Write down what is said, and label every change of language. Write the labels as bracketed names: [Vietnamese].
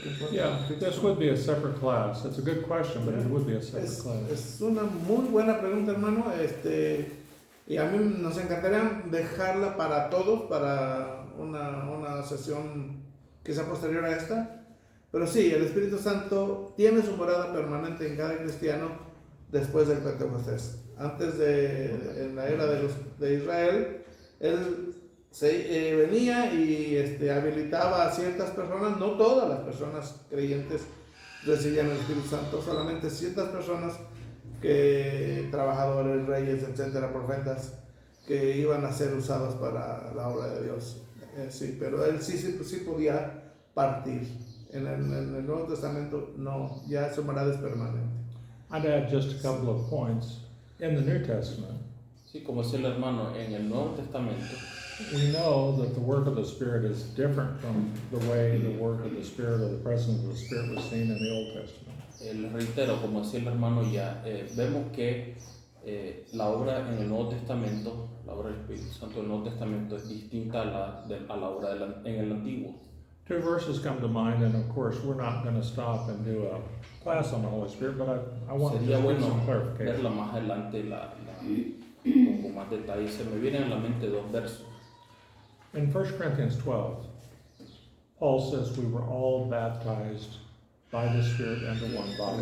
[English] Yeah, this would be a separate class. It's a good question, but it would be a separate class. [Spanish] Es una muy buena pregunta, hermano. Y a mí nos encantaría dejarla para todos, para una sesión quizá posterior a esta. Pero sí, el Espíritu Santo tiene su morada permanente en cada cristiano después del Pentecostés. Antes en la era de Israel, él venía y habilitaba a ciertas personas. No todas las personas creyentes recibían el Espíritu Santo, solamente ciertas personas que trabajadores, reyes, etcétera, profetas, que iban a ser usados para la obra de Dios. Sí, pero él sí podía partir. En el Nuevo Testamento no, ya su morada es permanente. [English] I'd add just a couple of points. In the New Testament, [Spanish] Sí, como decía el hermano, en el Nuevo Testamento [English] we know that the work of the Spirit is different from the way the work of the Spirit or the presence of the Spirit was seen in the Old Testament. [Spanish] les reitero, como decía el hermano ya, vemos que la obra en el Nuevo Testamento, la obra del Espíritu Santo del Nuevo Testamento es distinta a la obra en el Antiguo. [English] Two verses come to mind, and of course, we're not going to stop and do a class on the Holy Spirit, but I want to [Spanish] Sería [English] just give [Spanish] bueno [English] some clarification. [Spanish] verla más adelante con más detalle. Se me vienen a la mente dos versos. [English] In 1 Corinthians 12, Paul says we were all baptized by the Spirit into one body.